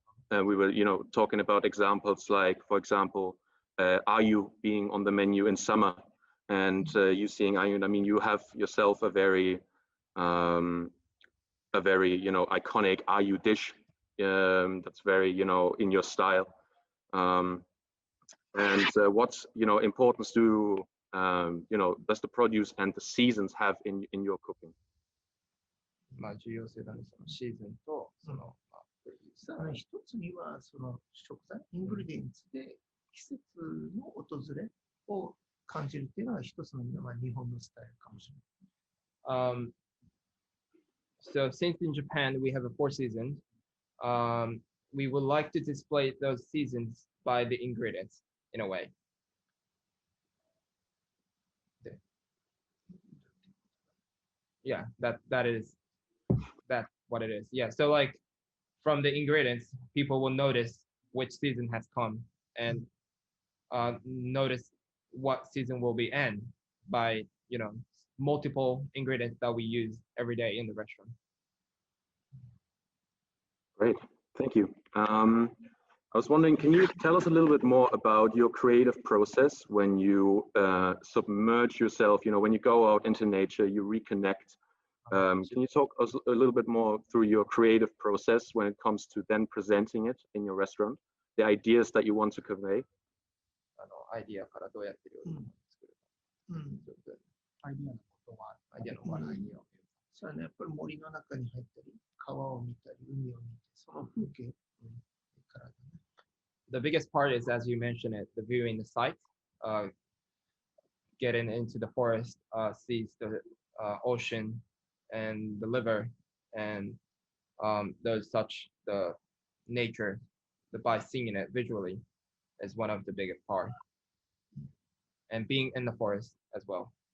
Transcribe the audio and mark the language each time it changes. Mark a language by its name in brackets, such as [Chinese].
[English] We were, talking about examples like, for example, ayu being on the menu in summer, and you seeing ayu. I mean, you have yourself a very iconic ayu dish that's very, in your style. And what's importance do does the produce and the seasons have in your cooking? [Japanese] まあ重要性だね、そのシーズンとその、さらに一つにはその食材、イングリディエンツで季節の訪れを感じるっていうのが一つの、日本のスタイルかもしれない。 [English] So since in Japan we have a 4 seasons, we would like to display those seasons by the ingredients in a way. Yeah, that is what it is. Yeah, so like from the ingredients, people will notice which season has come and notice what season will be end by multiple ingredients that we use every day in the restaurant. Great, thank you. I was wondering, can you tell us a little bit more about your creative process when you submerge yourself, when you go out into nature, you reconnect. Can you talk us a little bit more through your creative process when it comes to then presenting it in your restaurant, the ideas that you want to convey? [Japanese] アイディアからどうやって料理を作るか。アイディアのことは、アイディアのアイディアを。そうやね、やっぱり森の中に入ったり、川を見たり、海を見て、その風景からだね。 [English] The biggest part is, as you mentioned it, the viewing the sights, getting into the forest sees the ocean and the river and those touch the nature by seeing it visually is one of the biggest part, and being in the forest as well.